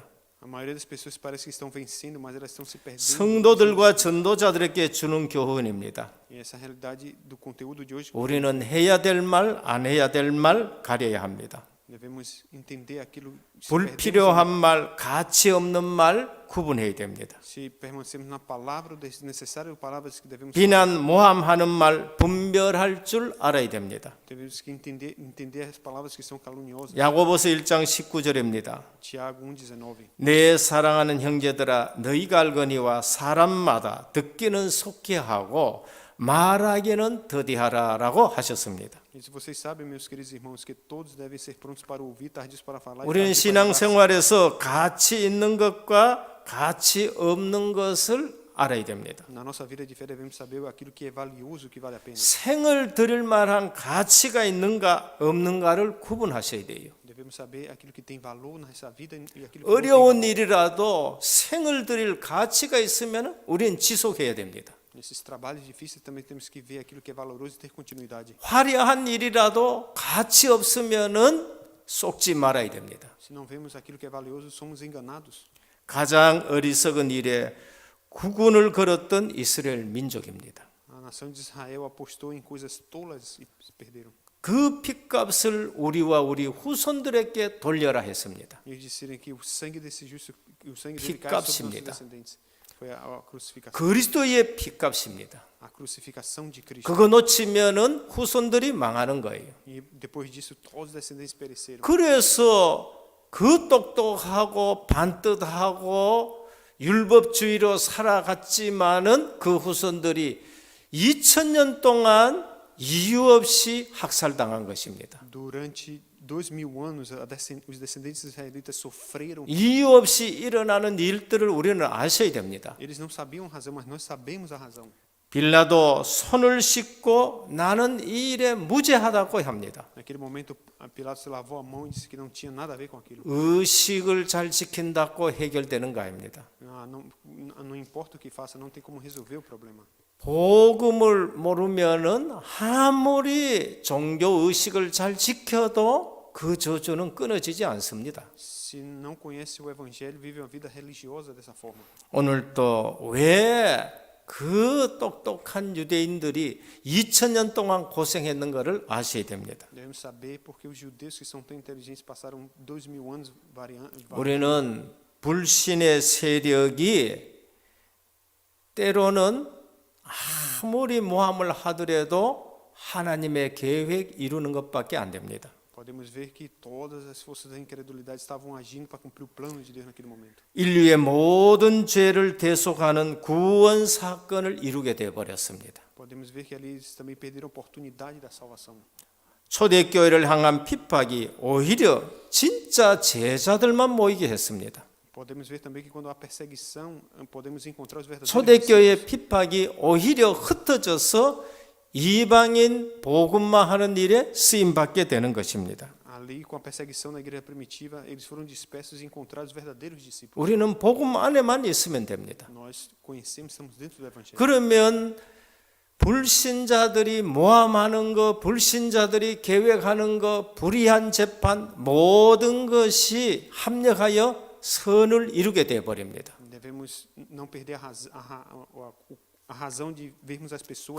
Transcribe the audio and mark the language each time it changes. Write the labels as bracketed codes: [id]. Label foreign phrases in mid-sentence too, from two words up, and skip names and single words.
[pt] A maioria das pessoas parece que estão vencendo, mas elas estão se perdendo. [ko] 성도들과 전도자들에게 주는 교훈입니다. [pt] E essa é a realidade do conteúdo de hoje. [ko] 우리는 해야 될 말, 안 해야 될 말 가려야 합니다. [pt] Devemos entender aquilo. [ko] 불필요한 말, 가치 없는 말 구분해야 됩니다. [pt] Se permanecemos na palavra desnecessária, palavras que devemos [ko] 비난, 모함하는 말 분별할 줄 알아야 됩니다. [pt] devemos que entender as palavras que são caluniosas. [ko] 야고보서 1장 19절입니다. [pt] Tiago 1:19. [ko] 내 사랑하는 형제들아 너희가 알거니와 사람마다 듣기는 속히 하고 말하기는 더디하라라고 하셨습니다. [pt] E se vocês sabem, meus queridos irmãos, que todos devem ser prontos para ouvir, tardios para falar. [ko] 우리는 신앙생활에서 가치 있는 것과 가치 없는 것을 알아야 됩니다. [pt] Na nossa vida de fé devemos saber aquilo que é valioso, o que vale a pena. [ko] 생을 드릴 만한 가치가 있는가 없는가를 구분하셔야 돼요. [pt] Devemos saber aquilo que tem valor nessa vida e aquilo que não tem [ko] 어려운 [pt] valor. [ko] 일이라도 생을 드릴 가치가 있으면 우리는 지속해야 됩니다. [pt] Nesses trabalhos difíceis também temos que ver aquilo que é valoroso e ter continuidade. [ko] 화려한 일이라도 가치 없으면은 속지 말아야 됩니다. [pt] Se não vemos aquilo que é valioso, somos enganados. [ko] 가장 어리석은 일에 국군을 걸었던 이스라엘 민족입니다. [pt] A nação de Israel apostou em coisas tolas e se perderam. [ko] 그 핏값을 우리와 우리 후손들에게 돌려라 했습니다. [pt] Eles disseram que o sangue desse justo, o sangue dele cai sobre nossos [ko] 핏값입니다. [pt] descendentes. Foi a crucificação. [ko] 그리스도의 핏값입니다. [pt] A crucificação de Cristo. [ko] 그거 놓치면은 후손들이 망하는 거예요. [pt] E depois disso, todos os descendentes pereceram. [ko] 그래서 그 똑똑하고 반듯하고 율법주의로 살아갔지만은 그 후손들이 2000년 동안 이유 없이 학살당한 것입니다. [pt] Durante 2000 anos, os descendentes israelitas sofreram. [ko] 이유 없이 일어나는 일들을 우리는 아셔야 됩니다. [pt] Eles não sabiam a razão, mas nós sabemos a razão. [ko] 빌라도 손을 씻고 나는 이 일에 무죄하다고 합니다. [pt] Naquele momento, Pilatos se lavou a mão e disse que não tinha nada a ver com aquilo. [ko] 의식을 잘 지킨다고 해결되는 거 아닙니다. [pt] Não importa o que faça, não tem como resolver o problema. [ko] 복음을 모르면은 아무리 종교 의식을 잘 지켜도 그 저주는 끊어지지 않습니다. [pt] Se não conhece o evangelho, vive uma vida religiosa dessa forma. [ko] 오늘 또 왜 그 똑똑한 유대인들이 2000년 동안 고생했는가를 아셔야 됩니다. [pt] Devemos saber porque os judeus que são tão inteligentes passaram 2000 anos variando. [ko] 우리는 불신의 세력이 때로는 아무리 모함을 하더라도 하나님의 계획 이루는 것밖에 안 됩니다. [pt] Podemos ver que todas as forças da incredulidade estavam agindo para cumprir o plano de Deus naquele momento. [ko] 인류의 모든 죄를 대속하는 구원 사건을 이루게 되어 버렸습니다. [pt] Podemos ver que ali eles também perderam a oportunidade da salvação. [ko] 초대교회를 향한 핍박이 오히려 진짜 제자들만 모이게 했습니다. [pt] Podemos ver também que quando há perseguição, podemos encontrar os verdadeiros [ko] 초대교회의 핍박이 오히려 흩어져서 이방인 복음화하는 일에 쓰임 받게 되는 것입니다. [pt] Ali, com a perseguição na igreja primitiva, eles foram dispersos e encontraram os verdadeiros discípulos. [ko] 우리는 복음 안에만 있으면 됩니다. [pt] Nós conhecemos, estamos dentro do evangelho. [ko] 그러면 불신자들이 모함하는 것, 불신자들이 계획하는 것, 불의한 재판 모든 것이 합력하여 선을 이루게 되어 버립니다. [pt] Devemos não perder a razão de vermos as pessoas.